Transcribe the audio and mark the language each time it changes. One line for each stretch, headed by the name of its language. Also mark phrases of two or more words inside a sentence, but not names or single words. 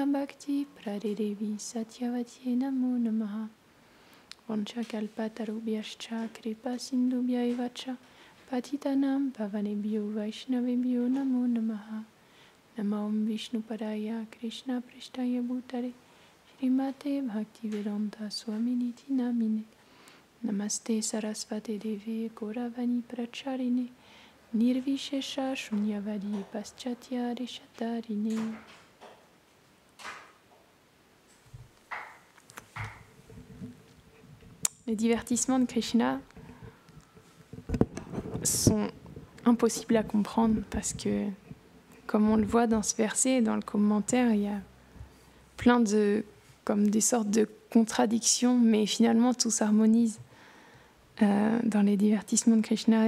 Sanskrit: Bhakti Pradidevi Satyavati Namo Namaha Vancha Kalpatarubhyascha Kripa Sindhubhya Cha Patitanam Pavanebhyo Vaishnavebhyo Namo Namaha Namam Vishnu Padaya Krishna Prishtaya Bhutale Srimate Bhaktivedanta Swaminiti Namine Namaste Sarasvate Devi Gauravani Pracharine Nirvishesha Shunyavadi Paschatya Rishatarine.
French: Les divertissements de Krishna sont impossibles à comprendre parce que, comme on le voit dans ce verset et dans le commentaire, il y a plein de, comme des sortes de contradictions, mais finalement tout s'harmonise dans les divertissements de Krishna.